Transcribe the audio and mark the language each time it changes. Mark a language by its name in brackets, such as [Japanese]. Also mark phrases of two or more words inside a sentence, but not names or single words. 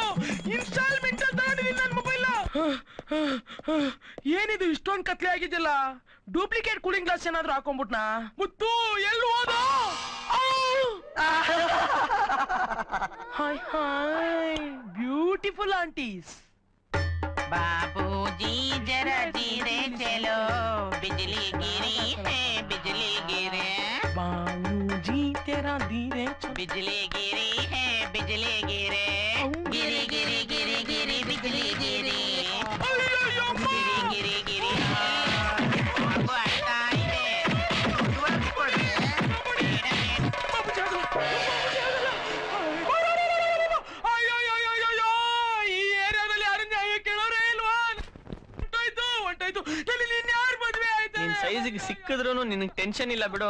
[Kannada] ಇನ್ಸ್ಟಾಲ್ಮೆಂಟ್ ಅಂತ ತಗೊಂಡಿದ್ದೀನಿ ನನ್ನ ಮೊಬೈಲ್. ಏನಿದು ಇಷ್ಟೊಂದು ಕತ್ಲೆ ಆಗಿದ್ಯಲ್ಲ? [English] duplicate cooling glass [Kannada] ಏನಾದ್ರು ಹಾಕೊಂಡ್ಬಿಟ್ನಾ? ಮುತ್ತು ಎಲ್ಲಿ ಹೋದೋ? [English] hi hi beautiful aunties. [Hindi] बाबूजी जरा धीरे चलो, बिजली गिरी है बिजली गिरे. बाबूजी तेरा धीरे चलो, बिजली गिरी है बिजली गिरे. गिरी गिरी गिरी गिरी बिजली गिरी. गिरी गिरी गिरी बाबू आता है. [Kannada] ನಿನ್ ಸೈಜಿಗೆ ಸಿಕ್ಕಿದ್ರು ನಿನಗ್ ಟೆನ್ಷನ್ ಇಲ್ಲ ಬಿಡು.